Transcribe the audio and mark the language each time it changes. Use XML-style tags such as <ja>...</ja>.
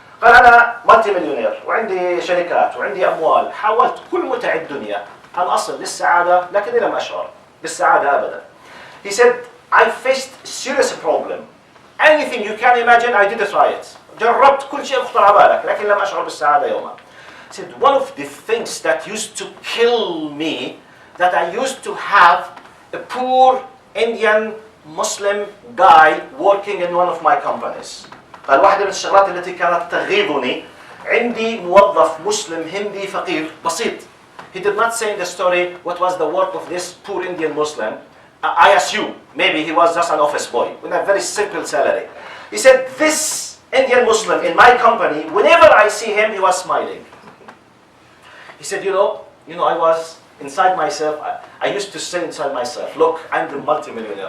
<ar>قال أنا مالتي مليونير وعندي شركات وعندي أموال، حاولت كل متع الدنيا أن أصل للسعادة لكني لم أشعر بالسعادة أبدا.</ar> <en>He said, I faced serious problem. Anything you can imagine, I did try it.</en> <ar>جربت كل شيء يخطر على بالك لكن لم أشعر بالسعادة يوما.</ar> <en>He said, one of the things that used to kill me, that I used to have a poor Indian Muslim guy working in one of my companies.</en> <ar>قال واحدة من الشغلات التي كانت تغيظني عندي موظف مسلم هندي فقير بسيط.</ar> <en>He did not say in the story what was the work of this poor Indian Muslim. I assume maybe he was just an office boy with a very simple salary. He said, this Indian Muslim in my company, whenever I see him, he was smiling. He said, I was inside myself, I used to say inside myself, look, I'm the multimillionaire.</en>